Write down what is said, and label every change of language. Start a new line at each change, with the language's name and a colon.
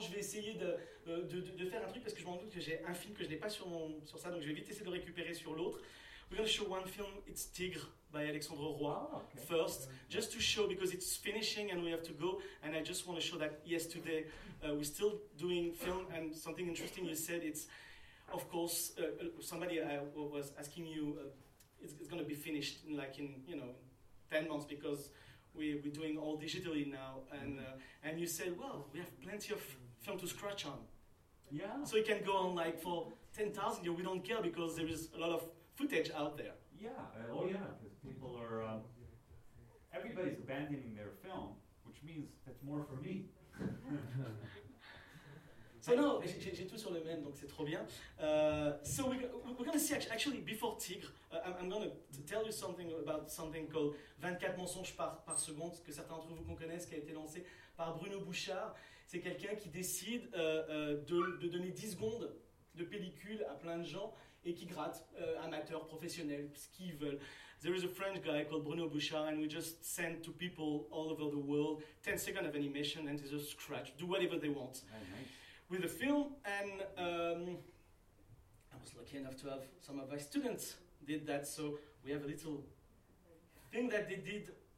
French: Je vais essayer de faire un truc parce que je me rends compte que j'ai un film que je n'ai pas sur ça, donc je vais vite essayer de récupérer sur l'autre.
English: We're going to show one film, it's Tigre by Alexandre Roy, first. Just to show, because it's finishing and we have to go, and I just want to show that yesterday we're still doing film, and something interesting you said, it's, of course, somebody was asking you, it's going to be finished in 10 months because... We're doing all digitally now, and and you said, well, we have plenty of film to scratch on. Yeah. So it can go on for 10,000 years. We don't care because there is a lot of footage out there. Yeah. Because people are, everybody's abandoning their film, which means that's more for me. So no,
French: j'ai tout sur le même, donc c'est trop bien.
English: So we're going to see, actually, before Tigre, I'm going to tell you something about something called 24 mensonges par seconde,
French: que certains d'entre vous connaissent, qui a été lancé par Bruno Bouchard. C'est quelqu'un qui décide de donner 10 secondes de pellicule à plein de gens et qui gratte, amateurs, professionnels, ce qu'ils veulent.
English: There is a French guy called Bruno Bouchard, and we just send to people all over the world 10 seconds of animation, and they just scratch, do whatever they want. With a film, and I was lucky enough to have some of my students did that, so we have a little thing that they did.